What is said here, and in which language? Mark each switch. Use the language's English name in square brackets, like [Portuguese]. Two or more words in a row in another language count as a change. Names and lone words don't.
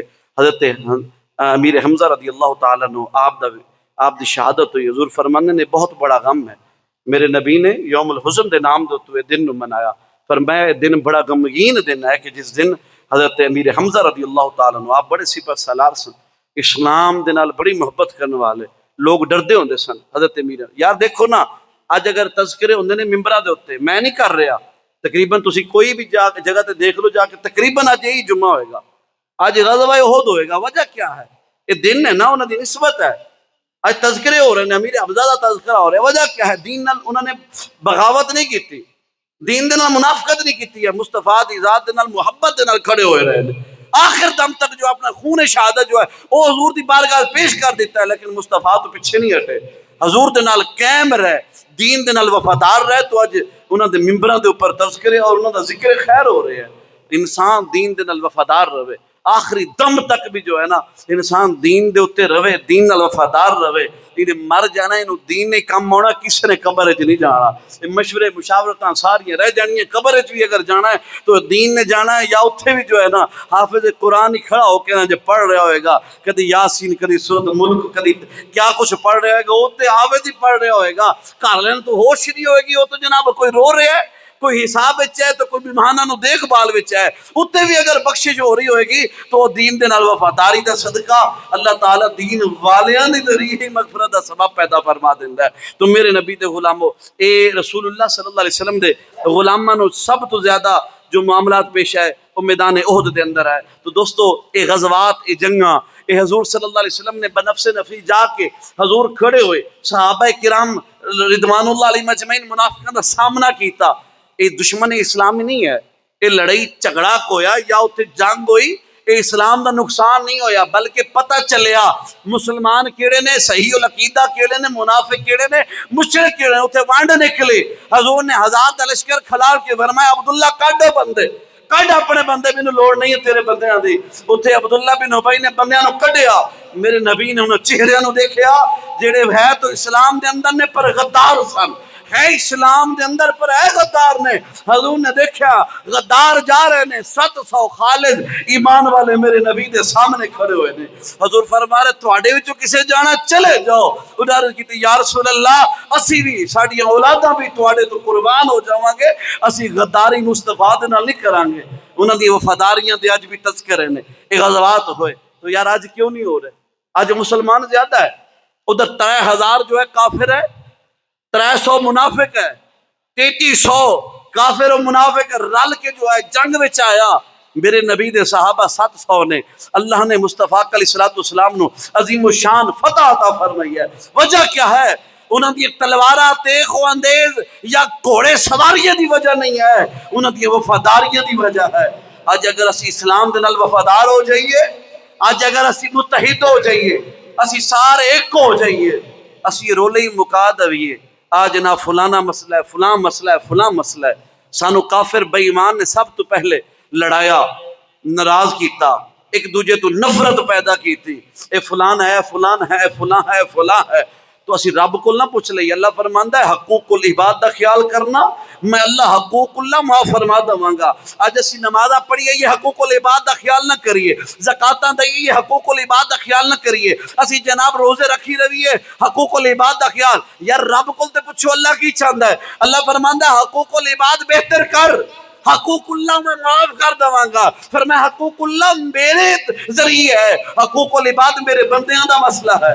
[Punjabi] حضرت امیر حمزہ [Arabic] رضی اللہ تعالیٰ عنہ [Punjabi] آپ دی شہادت ہوئی۔ حضور فرمانے نے بہت بڑا غم ہے، میرے نبی نے [Arabic] یوم الحزن [Punjabi] دے نام دے تو دن نو منایا، فرمایا یہ دن بڑا غمگین دن ہے کہ جس دن حضرت امیر حمزہ [Arabic] رضی اللہ تعالیٰ عنہ [Punjabi] آپ بڑے سپہ سالار سن، اسلام دے نال بڑی محبت کرنے والے، لوگ ڈردے ہوندے سن حضرت امیر۔ یار دیکھو نا اج اگر تذکرے ہوندے نے ممبراں دے اوتے، میں نہیں کر رہا، تقریباً تسی کوئی بھی جگہ تے دیکھ لو جا کے، تقریباً اج یہی جمعہ ہوئے گا، اج غزوہ احد ہوئے گا۔ وجہ کیا ہے؟ یہ دن ہے نا انہاں دی نسبت ہے، اج تذکرے ہو رہے ہیں، امیر حمزہ دا تذکرہ ہو رہا ہے۔ وجہ کیا ہے؟ دین نال انہوں نے بغاوت نہیں کیتی، دین دے نال منافقت نہیں کیتی ہے، مصطفیٰ دی ذات دے نال محبت دے نال کھڑے ہوئے رہے ہیں۔ آخر دم تک جو اپنا خون شہادت جو ہے وہ حضور دی بارگاہ پیش کر دیتا ہے، لیکن مصطفیٰ تو پیچھے نہیں ہٹے، حضور دے نال قائم رہے، دین دے نال وفادار رہے۔ تو اج انہاں دے ممبراں دے اوپر تذکرے اور انہاں دا ذکر خیر ہو رہے ہیں۔ انسان دین دے نال وفادار رہے، آخری دم تک بھی جو ہے نا انسان دین دے اوتے رہے، دین نال وفادار رہے، انہیں مر جانا، انہوں دین نے کم ہونا، کسی نے قبر وچ نہیں جانا، مشورے مشاورتاں ساریاں رہ جانیاں، قبر وچ بھی اگر جانا ہے تو دین نے جانا ہے، یا اتھے بھی جو ہے نا حافظ قرآن ہی کھڑا ہو کے نا جو پڑھ رہا ہوئے گا، کدی یاسین، کدی سورۃ ملک، کدی کیا کچھ پڑھ رہا ہوئے گا، وہ تے حافظ ہی پڑھ رہا ہوئے گا، گھر والوں تو ہوش نہیں ہوئے گی، وہ تو جناب کوئی رو رہا ہے، کوئی حساب وچ ہے، تو کوئی بیمانہ نو دیکھ بھال وچ ہے، اتنے بھی اگر بخشش ہو رہی ہوئے گی تو دین دے نال وفاداری دا صدقہ اللہ تعالیٰ دین والیاں دی ذریعے مغفرت دا سبب پیدا فرما دیندا ہے۔ تو میرے نبی دے غلامو، اے رسول اللہ [Arabic] صلی اللہ علیہ وسلم [Punjabi] دے غلاماں نو سب تو زیادہ جو معاملات پیش آئے وہ میدان احد دے اندر ہے۔ تو دوستو اے غزوات، اے جنگاں، اے حضور [Arabic] صلی اللہ علیہ وسلم [Punjabi] نے بنفس نفسی جا کے حضور کھڑے ہوئے، صحابہ کرام [Arabic] رضوان اللہ علیہ مجمعین [Punjabi] منافقاں دا سامنا کیتا۔ یہ دشمن اسلامی نہیں ہے، یہ لڑائی جھگڑا ہویا یا اتنے جنگ ہوئی، یہ اسلام دا نقصان نہیں ہویا، بلکہ پتہ چلیا مسلمان کیڑے نے، صحیح العقیدہ کیڑے نے، منافق کیڑے نے، مشرک کیڑے نے، اتنے وانڈ نکلے۔ حضور نے ہزار دا لشکر کھلار کے فرمایا عبداللہ کڈ بندے، کڈ اپنے بندے، مینوں لوڑ نہیں ہے تیرے بندیاں دی۔ اتنے عبداللہ بن ابی نے بندیاں نو کڈیا، میرے نبی نے انہوں چہرے نو دیکھیا جڑے ہے تو اسلام دے اندر نے پر غدار سن، ہے اسلام دے اندر پر ہے غدار نے۔ حضور نے دیکھا غدار جا رہے نے، 700 خالد ایمان والے میرے نبی دے سامنے کھڑے ہوئے نے۔ حضور فرما رہے تواڈے وچوں کسے جانا چلے جاؤ، انہاں نے کیتی یا رسول اللہ اسی بھی ساڈیاں اولاداں بھی تواڈے تو قربان ہو جاواں گے، اسی غداری مصطفیٰ دے نال نہیں کران گے۔ انہاں دی وفاداریاں دے اج بھی تذکرے نے، یہ غزوات ہوئے۔ تو یار اج کیوں نہیں ہو رہے؟ اج مسلمان زیادہ ہے، ادھر 3000 جو ہے کافر ہے، 300 منافق ہے، 3300 کافر و منافق رل کے جو ہے جنگ وچ آیا۔ میرے نبی دے صحابہ 700 نے، اللہ نے مصطفیٰ علیہ السلام نو عظیم الشان فتح عطا فرمائی ہے۔ وجہ کیا ہے؟ انہاں دی تلواراں تیغ و اندیز یا گھوڑے سواریاں دی وجہ نہیں ہے، انہاں دی وفاداریاں دی وجہ ہے۔ اج اگر اسی اسلام دے نال وفادار ہو جائیے، اج اگر اسی متحد ہو جائیے، اسی سارے ایک ہو جائیے، اسی رولے ہی مکا دویے آج نہ فلانا مسئلہ ہے، فلاں مسئلہ ہے، فلاں مسئلہ ہے، سانو کافر بے ایمان نے سب تو پہلے لڑایا، ناراض کیتا، ایک دوجے تو نفرت پیدا کی تھی، اے فلان ہے، فلان ہے، فلاں ہے، فلاں ہے۔ تو اسی رب کو نہ پوچھ لئی، اللہ فرماندا ہے حقوق العباد دا خیال کرنا، میں اللہ حقوق اللہ معاف فرما دواں گا۔ اج اسی نمازاں پڑھیے یہ حقوق العباد دا خیال نہ کریے، زکاتاں دئیے یہ حقوق العباد دا خیال نہ کریے، اسی جناب روزے رکھی رویے حقوق العباد دا خیال، یار رب کول تے پوچھو اللہ کی چاہندا ہے۔ اللہ فرماندا ہے حقوق العباد بہتر کر، حقوق اللہ میں معاف کر دواں گا۔ پھر میں حقوق اللہ میرے ذریعے ہے، حقوق العباد میرے بندیاں دا مسئلہ ہے۔